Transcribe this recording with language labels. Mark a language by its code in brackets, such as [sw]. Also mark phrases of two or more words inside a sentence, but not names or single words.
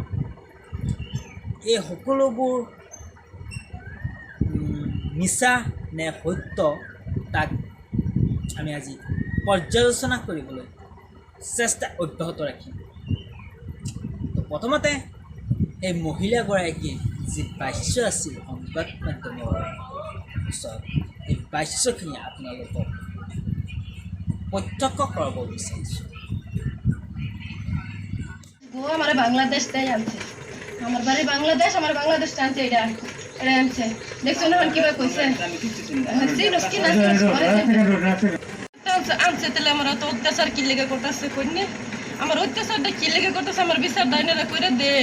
[as] এই সকলোবোৰ মিছা নে সত্য, তাক আমি আজি পৰ্যালোচনা কৰিবলৈ চেষ্টা অব্যাহত ৰাখিম। তো প্ৰথমতে এই মহিলাগৰাকীৰ যি বাচ্য আছিল সংবাদ মাধ্যমৰ ওচৰত, এই বাচ্যখিনি আপোনালোকক প্রত্যক্ষ করব বিচাৰিছোঁ। [bn] আমার বাংলাদেশ তাই আনছে, আমার বাড়ি বাংলাদেশ, আমার বাংলাদেশ টানছে, এটা এটা আনছে। দেখছো না কিবা কইছে আনছে, তাহলে আমার তো অত্যাচার কি লেগে করতেছে কইনি, আমার অত্যাচারটা কি লেগে করতেছে, আমার বিচার দাইনারা করে দেন।